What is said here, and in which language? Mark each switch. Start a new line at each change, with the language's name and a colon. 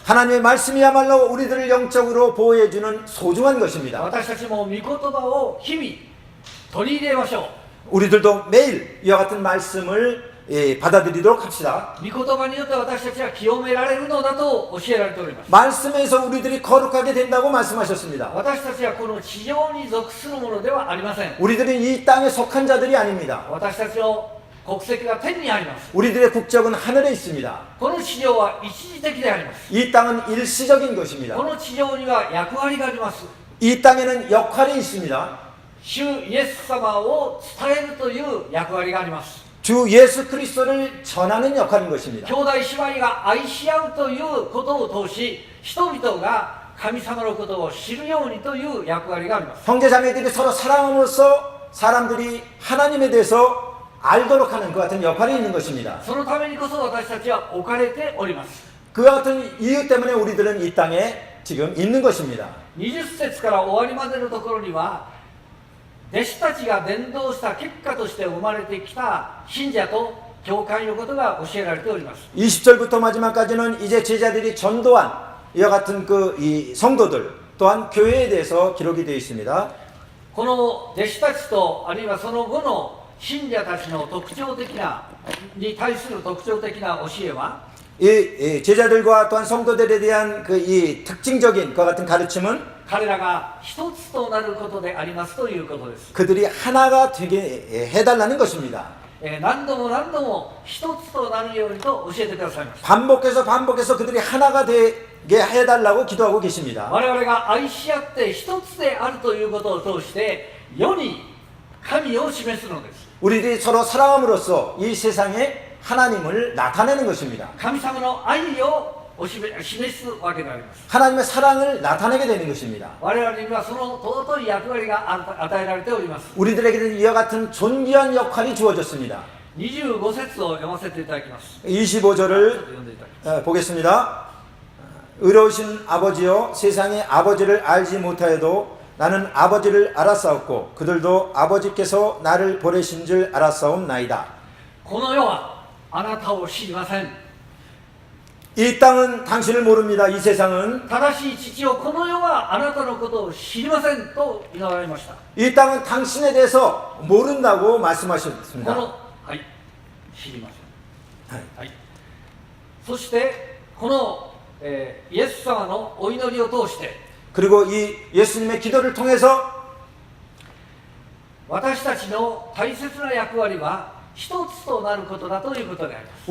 Korean: 하나님의 말씀이야말로 우리들을 영적으로 보호해주는 소중한 것입니다.
Japanese: 私たちも御言葉を日々取り入れましょう。
Korean: 우리들도 매일 이와 같은 말씀을 받아들이도록 합시다.
Japanese: 御言葉によって私たちは清められるのだと教えられております。
Korean: 말씀에서 우리들이 거룩하게 된다고 말씀하셨습니다.
Japanese: 私たちはこの地上に属するものではありません。
Korean: 우리들은 이 땅에 속한 자들이 아닙니다.
Japanese: 私たちの国籍が天にあります。
Korean: 우리들의 국적은 하늘에 있습니다.
Japanese: この地上は一時的であります。
Korean: 이 땅은 일시적인 것입니다.
Japanese: この地上には役割があります。
Korean: 이 땅에는 역할이 있습니다.
Japanese: 主イエス様を伝えるという役割があります。
Korean: 주 예수 그리스도를 전하는 역할인 것입니다.
Japanese: 兄弟姉妹が愛し合うということを通し、人々が神様のことを知るようにという役割があります。
Korean: 형제 자매들이 서로 사랑함으로써 사람들이 하나님에 대해서 알도록 하는 그 같은 역할이 있는 것입니다.
Japanese: そのためにこそ私たちは置かれております。
Korean: 그와 같은 이유 때문에 우리들은 이 땅에 지금 있는 것입니다.
Japanese: 20節から終わりまでのところには、弟子たちが伝道した結果として生まれてきた信者と教会のことが教えられております。
Korean: 20절부터 마지막까지는 이제 제자들이 전도한 이와 같은 이 성도들 또한 교회에 대해서 기록이 되어 있습니다.
Japanese: この弟子たちとあるいはその後の信者たちのに対する特徴的な教えは、
Korean: 이 제자들과 또한 성도들에 대한 이 특징적인 것 같은 가르침은
Japanese: 彼らが一つとなることでありますということです。
Korean: 그들이 하나가 되게 해달라는 것입니다.
Japanese: 何度も何度も一つとなるようにと教えてくださいました。
Korean: 반복해서 그들이 하나가 되게 해달라고 기도하고 계십니다.
Japanese: 我々が愛し合って一つであるということを通して世に神を示すのです。
Korean: 우리들이 서로 사랑함으로써 이 세상에 하나님을 나타내는 것입니다.
Japanese: 神様の愛を示すわけであります。
Korean: 하나님의 사랑을 나타내게 되는 것입니다.
Japanese: 我々にはその尊い役割が与えられております。
Korean: 우리들에게는 이와 같은 존귀한 역할이 주어졌습니다.
Japanese: 25節を読ませていただきます。
Korean: 25절을
Japanese: 読んでいただきます。
Korean: 보겠습니다. 의로우신 아버지여 세상의 아버지를 알지 못하여도 나는 아버지를 알았사옵고 그들도 아버지께서 나를 보내신 줄 알았사옵나이다.
Japanese: この世はあなたを知りません。
Korean: 이 땅은 당신을 모릅니다. 이 세상은
Japanese: 正しい父よ、この世はあなたのことを知りませんと祈られました。
Korean: 이 땅은 당신에 대해서 모른다고
Japanese: こ
Korean: 말씀하셨습니다.
Japanese: の、はい、知りません。はい。そしてこの、イエス様のお祈りを通して
Korean: 그리고 이 예수님의 기도를 통해서
Japanese: 私たちの大切な役割は一つとなることだということであります。